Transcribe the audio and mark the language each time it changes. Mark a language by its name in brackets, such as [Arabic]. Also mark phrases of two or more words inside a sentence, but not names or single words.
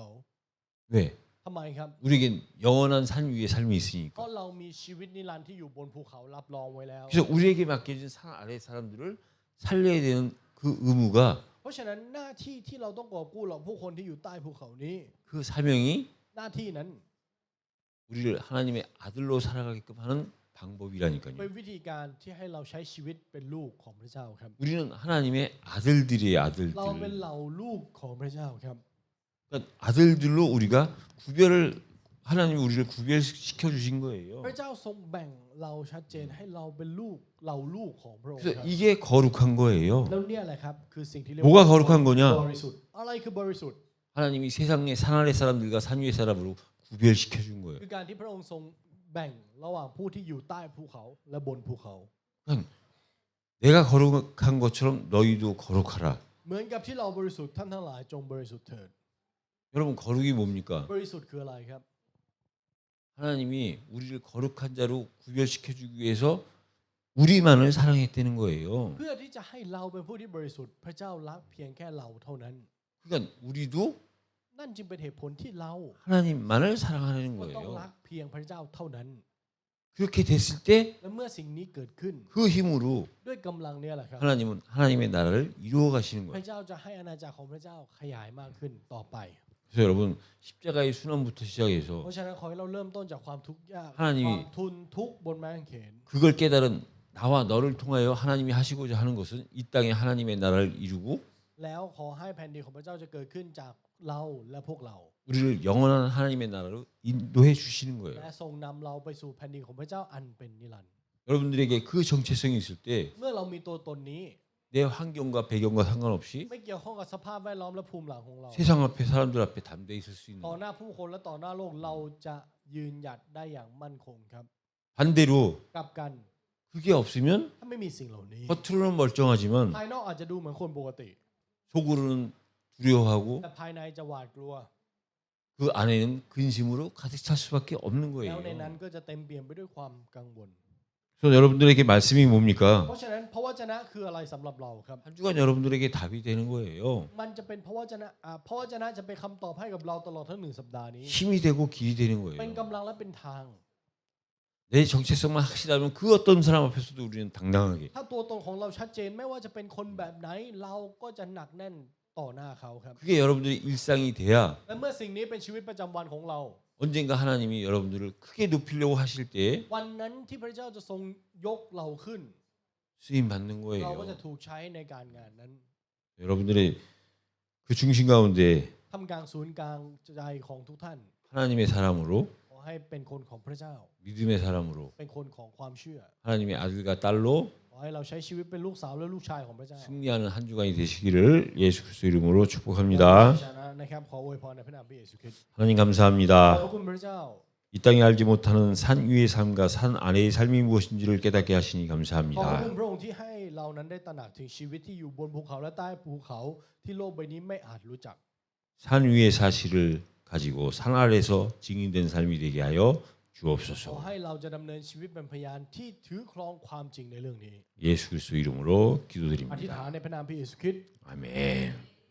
[Korean] 왜? [Thai] ทำไมครับ [Korean] 우리에겐 영원한 산 위에 삶이 [Thai] เพ [Korean] 있으니까. [Thai] ราะเรามีชีวิตนิรันดร์ที่อยู่บนภูเขารับรองไว้แล้ว [Korean] 그래서 우리에게 맡겨진 산 아래 사람들을 살려야 되는 그 의무가 [Thai] เพราะฉะนั้นหน้าที่ที่เราต้องกอบกู้เหล่าผู้คนที่อยู่ใต้ภูเขานี้ [Korean] 그 사명이 [Thai] หน้าที่นั้น [Korean] 우리를 하나님의 아들로 살아가게끔 하는 [Thai] เป็น [Korean] 방법이라니까요. [Thai] วิธีการที่ให้เราใช้ชีวิตเป็นลูกของพระเจ้าครับ [Korean] 우리는 하나님의 아들들이에요, [Thai] เราเป็น [Korean] 아들들. [Thai] เหล่าลูกของพระเจ้าครับ [Korean] 그러니까 아들들로 우리가 구별을 하나님이 우리를 구별시켜 주신 거예요. [Thai] พระเจ้าทรงแบ่งเราชัดเจนให้เราเป็นลูกเหล่าลูกของพระองค์ [Korean] 그래서 [Thai] ครับ [Korean] 이게 거룩한 거예요. [Thai] แล้วเนี่ยแหละครับคือสิ่งที่เรียก [Korean] 뭐가 거룩한 거냐? [Thai] บริสุทธิ์อะไรคือบริสุทธิ์ [Korean] 하나님이 세상의 산 아래 사람들과 산 위의 사람으로 구별시켜 준 거예요. [Thai] คือการที่พระองค์ทรงแบ่งระหว่างผู้ที่อยู่ใต้ภูเขาและบนภูเขา [Korean] 그러니까 내가 거룩한 것처럼 너희도 거룩하라. [Thai] เหมือนกับที่เราบริสุทธิ์ท่านทั้งหลายจงบริสุทธิ์เถิด [Korean] 여러분 거룩이 뭡니까? [Thai] บริสุทธิ์คืออะไรครับ [Korean] 하나님이 우리를 거룩한 자로 구별시켜 주기 위해서 우리만을 사랑했다는 거예요. [Thai] เพื่อที่จะให้เราเป็นผู้ที่บริสุทธิ์พระเจ้ารักเพียงแค่เราเท่านั้น [Korean] 그러니까 우리도 [Thai] นั่นจึงเป็นเหตุผลที่เรา [Korean] 하나님만을 사랑하는 [Thai] ก็ต้อง [Korean] 거예요. [Thai] รักเพียงพระเจ้าเท่านั้น [Korean] 그렇게 됐을 때 [Thai] และเมื่อสิ่งนี้เกิดขึ้น [Korean] 그 힘으로 [Thai] ด้วยกำลังเนี่ยแหละครับ [Korean] 하나님은 하나님의 나라를 이루어 가시는 [Thai] พ [Korean] 거예요. [Thai] ระเจ้าจะให้อาณาจักรของพระเจ้าขยายมากขึ้นต่อไป [Korean] 그래서 여러분 십자가의 순환부터 [Thai] เพ [Korean] 시작해서 [Thai] ราะฉะนั้นขอให้เราเริ่มต้นจากความทุกข์ยาก [Korean] 하나님이 [Thai] ความทุนทุกข์บนไม้กางเขน [Korean] 그걸 깨달은 나와 너를 통하여 하나님이 하시고자 하는 것은 이 땅에 하나님의 나라를 이루고 [Thai] แล้วขอให้แผ่นดินของพระเจ้าจะเกิดขึ้นจากเราและพวกเรา [Korean] 우리를 영원한 하나님의 나라로 인도해 주시는 거예요. [Thai] และทรงนำเราไปสู่แผ่นดินของพระเจ้าอันเป็นนิรันดร์ [Korean] 여러분들에게 그 정체성이 있을 때 [Thai] เมื่อเรามีตัวตนนี้ [Korean] 내 환경과 배경과 상관없이 [Thai] ไม่เกี่ยวข้องกับสภาพแวดล้อมและภูมิหลังของเรา [Korean] 세상 앞에 사람들 앞에 담대히 있을 수 있는 [Thai] ต่อ [Korean] 거예요. [Thai] หน้าผู้คนและต่อหน้าโลกเราจะยืนหยัดได้อย่างมั่นคงครับ [Korean] 반대로 [Thai] กลับกัน [Korean] 그게 없으면 [Thai] ถ้าไม่มีสิ่งเหล่านี้ [Korean] 겉으로는 멀쩡하지만 [Thai] ภายนอกอาจจะดูเหมือนคนปกติ [Korean] 속으로는 두려워하고 [Thai] แต่ภายในจะหวาดกลัว [Korean] 그 안에는 근심으로 가득 찰 수밖에 없는 [Thai] แล้วในนั้น [Korean] 거예요. [Thai] ก็จะเต็มเปี่ยมไปด้วยความกังวล [Korean] 그래서 여러분들에게 말씀이 [Thai] เพ [Korean] 뭡니까? [Thai] ราะฉะนั้นพระวจนะคืออะไรสำหรับเราครับ [Korean] 한 주간 여러분들에게 답이 되는 거예요. [Thai] มันจะเป็นพระวจนะพระวจนะจะเป็นคำตอบให้กับเราตลอดทั้ง1 สัปดาห์นี้ [Korean] 힘이 되고 길이 되는 [Thai] เป็น [Korean] 거예요. [Thai] กำลังและเป็นทาง [Korean] 내 정체성만 확실하면 그 어떤 사람 앞에서도 우리는 당당하게 [Thai] ถ้าตัวตนของเราชัดเจนไม่ว่าจะเป็นคนแบบไหนเราก็จะหนักแน่นต่อหน้าเขาครับ [Korean] 그게 여러분들의 일상이 돼야 [Thai] และเมื่อสิ่งนี้เป็นชีวิตประจำวันของเรา [Korean] 언젠가 하나님이 여러분들을 크게 높이려고 하실 때 [Thai] วันนั้นที่พระเจ้าจะทรงยกเราขึ้น [Korean] 쓰임 받는 [Thai] เราก็จะ [Korean] 거예요. [Thai] ถูกใช้ในการงานนั้น [Korean] 여러분들의 그 중심 가운데 [Thai] ทำกลางศูนย์กลางใจของทุกท่าน [Korean] 하나님의 사람으로 [Thai] ขอให้เป็นคนของพระเจ้า [Korean] 믿음의 사람으로 [Thai] เป็นคนของความเชื่อ [Korean] 하나님의 아들과 딸로 [Thai] ขอให้เราใช้ชีวิตเป็นลูกสาวและลูกชายของพระเจ้า [Korean] 승리하는 한 주간이 되시기를 예수 그리스도 이름으로 [Thai] และ [Korean] 축복합니다. [Thai] ชนะนะครับขออวยพรในพระนามพระเยซูคริสต์ [Korean] 하나님 [Thai] ขอบ [Korean] 감사합니다. [Thai] คุณพระเจ้า [Korean] 이 땅에 알지 못하는 산 위의 삶과 산 아래의 삶이 무엇인지를 깨닫게 하시니 [Thai] ขอบ [Korean] 감사합니다. [Thai] คุณพระองค์ที่ให้เรานั้นได้ตระหนักถึงชีวิตที่อยู่บนภูเขาและใต้ภูเขาที่โลกใบนี้ไม่อาจรู้จัก [Korean] 산 위의 사실을 가지고 산 아래에서 증인된 삶이 되게 하여 [Thai] ขอ [Korean] 주옵소서. [Thai] ให้เราจะดำเนินชีวิตเป็นพยานที่ถือครองความจริงในเรื่องนี้ [Korean] 예수 그리스도 이름으로 [Thai] อธิษฐาน [Korean] 기도드립니다. [Thai] ในพระนามพระเยซูคริสต์ [Korean] 아멘.